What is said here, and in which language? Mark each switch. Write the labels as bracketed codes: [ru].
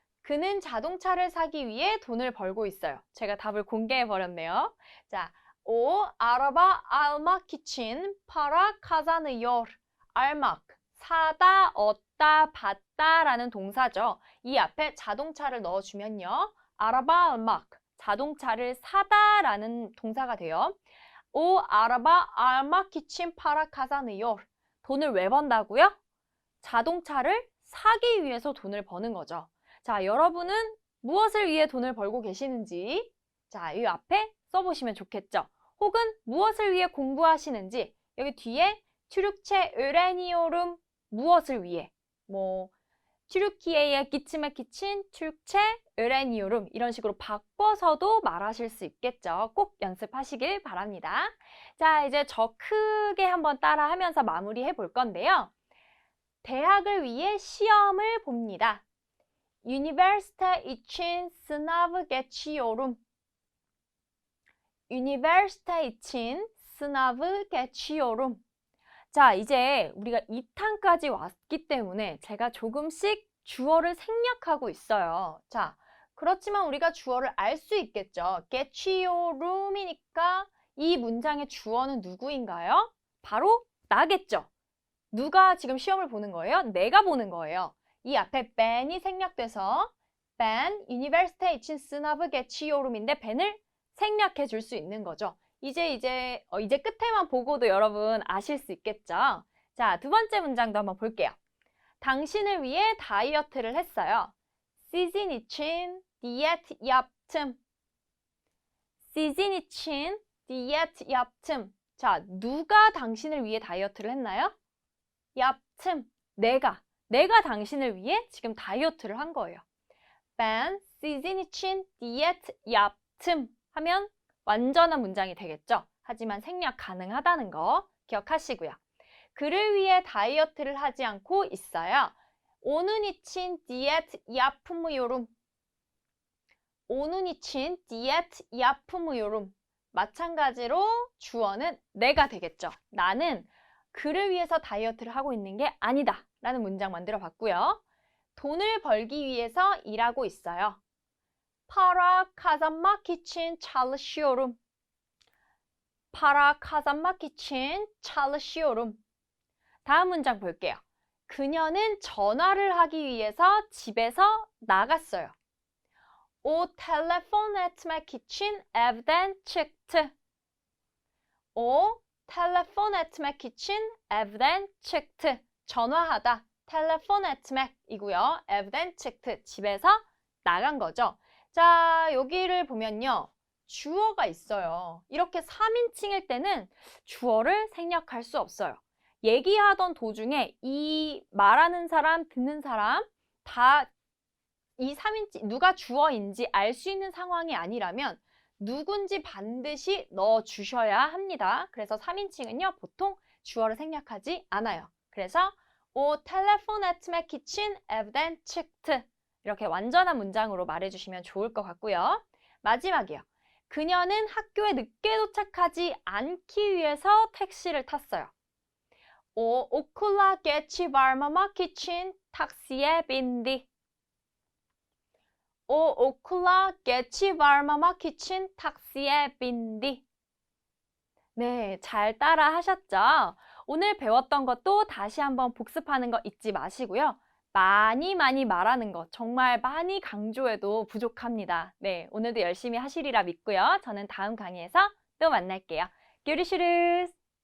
[ko] 그는 자동차를 사기 위해 돈을 벌고 있어요. 제가 답을 공개해버렸네요. [tr] 자, O araba almak için para kazanıyor. [ko] almak, 사다, 얻다, 받다라는 동사죠. 이 앞에 자동차를 넣어주면요. [tr] araba almak, [ko] 자동차를 사다라는 동사가 돼요. [tr] O araba almak için para kazanıyor. [ko] 돈을 왜 번다고요? 자동차를 사기 위해서 돈을 버는 거죠. 자, 여러분은 무엇을 위해 돈을 벌고 계시는지 자, 이 앞에 써보시면 좋겠죠. 혹은 무엇을 위해 공부하시는지 여기 뒤에 [tr] Türkçe öğreniyorum [ko] 무엇을 위해 [tr] Türkiye'ye gitmek için Türkçe öğreniyorum [ko] 이런 식으로 바꿔서도 말하실 수 있겠죠. 꼭 연습하시길 바랍니다. 자, 이제 저 크게 한번 따라하면서 마무리해 볼 건데요. 대학을 위해 시험을 봅니다. [tr] Üniversite için sınavı geçiyorum. Üniversite için sınavı geçiyorum. [ko] 자, 이제 우리가 2탄까지 왔기 때문에 제가 조금씩 주어를 생략하고 있어요. 자, 그렇지만 우리가 주어를 알 수 있겠죠. geçiyorum이니까 이 문장의 주어는 누구인가요? 바로 나겠죠. 누가 지금 시험을 보는 거예요? 내가 보는 거예요. 이 앞에 ben이 생략돼서 [tr] ben üniversite için sınavı geçiyorum [ko] 인데 ben을 생략해 줄 수 있는 거죠. 이제 끝에만 보고도 여러분 아실 수 있겠죠? 자, 두 번째 문장도 한번 볼게요. 당신을 위해 다이어트를 했어요. [tr] Sizin için diyet yaptım. Sizin için diyet yaptım. [ko] 자, 누가 당신을 위해 다이어트를 했나요? [tr] yaptım. [ko] 내가 당신을 위해 지금 다이어트를 한 거예요. [tr] Ben sizin için diyet yaptım [ko] 하면 완전한 문장이 되겠죠. 하지만 생략 가능하다는 거 기억하시고요. 그를 위해 다이어트를 하지 않고 있어요. [tr] onun için diyet yapmıyorum. onun için diyet yapmıyorum. [ko] 마찬가지로 주어는 내가 되겠죠. 나는 그를 위해서 다이어트를 하고 있는 게 아니다 라는 문장 만들어 봤고요. 돈을 벌기 위해서 일하고 있어요. [tr] Para kazanmak için çalışıyorum. Para kazanmak için çalışıyorum. [ko] 다음 문장 볼게요. 그녀는 전화를 하기 위해서 집에서 나갔어요. [tr] O telefon etmek için evden çıktı. O telefon etmek için evden çıktı. [ko] 전화하다, [tr] telefon etmek [ko] 이고요. [tr] evden çıktı, [ko] 집에서 나간 거죠. 자, 여기를 보면요. 주어가 있어요. 이렇게 3인칭일 때는 주어를 생략할 수 없어요. 얘기하던 도중에 이 말하는 사람, 듣는 사람 다 이 3인칭, 누가 주어인지 알 수 있는 상황이 아니라면 누군지 반드시 넣어주셔야 합니다. 그래서 3인칭은요, 보통 주어를 생략하지 않아요. [tr] 그래서 O telefon etmek için evden çıktı. [ko] 이렇게 완전한 문장으로 말해주시면 좋을 것 같고요. 마지막이요. 그녀는 학교에 늦게 도착하지 않기 위해서 택시를 탔어요. [tr] O okula geç varmamak için taksiye bindi. O okula geç varmamak için taksiye bindi. [ko] 네, 잘 따라 하셨죠? 오늘 배웠던 것도 다시 한번 복습하는 거 잊지 마시고요. 많이 많이 말하는 것, 정말 많이 강조해도 부족합니다. 네, 오늘도 열심히 하시리라 믿고요. 저는 다음 강의에서 또 만날게요. [tr] Görüşürüz.